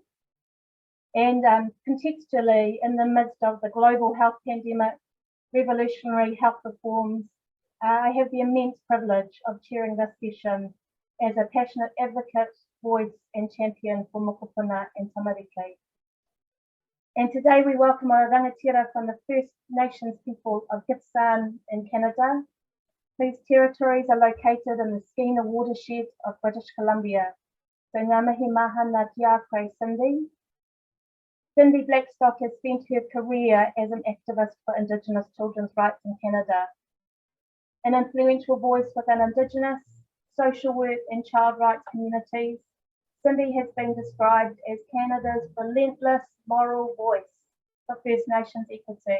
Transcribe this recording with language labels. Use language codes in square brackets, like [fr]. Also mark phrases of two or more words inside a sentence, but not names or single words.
[en] And contextually, in the midst of the global health pandemic, revolutionary health reforms, I have the immense privilege of chairing this session as a passionate advocate, voice and champion for mokopuna and tamariki. And today we welcome our rangatira from the First Nations people of Gippsland in Canada. These territories are located in the Skeena watershed of British Columbia. [mi] So ngā mihi mahana ki a koe, Cindy. [en] Cindy Blackstock has spent her career as an activist for Indigenous children's rights in Canada. An influential voice within Indigenous, social work and child rights communities, Cindy has been described as Canada's relentless moral voice for First Nations equity.